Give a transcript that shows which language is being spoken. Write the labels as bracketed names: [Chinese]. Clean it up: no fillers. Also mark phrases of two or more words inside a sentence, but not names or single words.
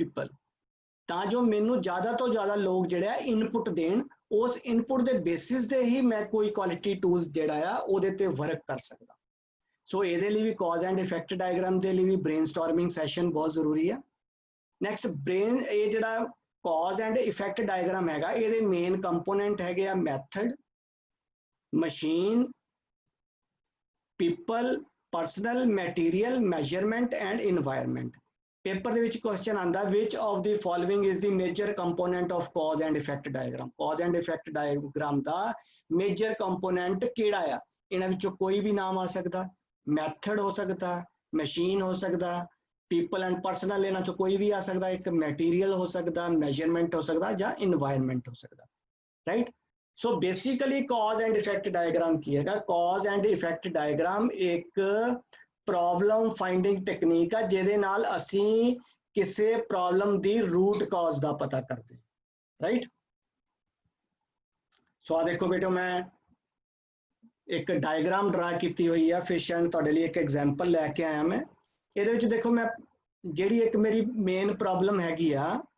[Punjabi] ਪੀਪਲ ਤਾਂ ਜੋ ਮੈਨੂੰ ਜ਼ਿਆਦਾ ਤੋਂ ਜ਼ਿਆਦਾ ਲੋਕ ਜਿਹੜੇ ਆ ਇਨਪੁਟ ਦੇਣ ਉਸ ਇਨਪੁਟ ਦੇ ਬੇਸਿਸ ਤੇ ਹੀ ਮੈਂ ਕੋਈ [English] quality tools [Punjabi] ਜਿਹੜਾ ਆ ਉਹਦੇ ਤੇ ਵਰਕ ਕਰ ਸਕਦਾ ਸੋ ਇਹਦੇ ਲਈ ਵੀ [English] cause and effect diagram [Punjabi] ਦੇ ਲਈ ਵੀ [English] brainstorming session [Punjabi] ਬਹੁਤ ਜ਼ਰੂਰੀ ਆ [English] next brain [Punjabi] ਇਹ ਜਿਹੜਾ [English] cause and effect diagram [Punjabi] ਹੈਗਾ ਇਹਦੇ [English] main component [Punjabi] ਹੈਗੇ ਆ [English] method machine people personal material measurement and environment paper [Punjabi] ਦੇ ਵਿੱਚ ਕੁਐਸਚਨ ਆਂਦਾ [English] which of the following is the major component of cause and effect diagram cause and effect diagram [Punjabi] ਦਾ [English] major component [Punjabi] ਕਿਹੜਾ ਆ ਇਹਨਾਂ ਵਿੱਚੋਂ ਕੋਈ ਵੀ ਨਾਮ ਆ ਸਕਦਾ ਮੈਥਡ ਹੋ ਸਕਦਾ ਮਸ਼ੀਨ ਹੋ ਸਕਦਾ [English] people and personal [Punjabi] ਇਹਨਾਂ ਚੋਂ ਕੋਈ ਵੀ ਆ ਸਕਦਾ ਇੱਕ ਮਟੀਰੀਅਲ ਹੋ ਸਕਦਾ measurement ਹੋ ਸਕਦਾ ਜਾਂ environment ਹੋ ਸਕਦਾ [English] right so basically cause and effect diagram [Punjabi] ਕੀ ਹੈਗਾ [English] cause and effect diagram [Punjabi] ਇੱਕ [English] problem finding technique [Punjabi] ਆ ਜਿਹਦੇ ਨਾਲ ਅਸੀਂ ਕਿਸੇ problem ਦੀ [English] root cause [Punjabi] ਦਾ ਪਤਾ ਕਰਦੇ [English] right so [Punjabi] ਆ ਦੇਖੋ ਬੇਟੋ ਮੈਂ ਇੱਕ [English] diagram draw [Punjabi] ਕੀਤੀ ਹੋਈ ਆ [English] fish and [Punjabi] ਤੁਹਾਡੇ ਲਈ ਇੱਕ ਐਗਜ਼ਾਮਪਲ ਲੈ ਕੇ ਆਇਆ ਮੈਂ ਇਹਦੇ ਵਿੱਚ ਦੇਖੋ ਮੈਂ ਜਿਹੜੀ ਇੱਕ ਮੇਰੀ [English] main problem [Punjabi] ਹੈਗੀ ਆ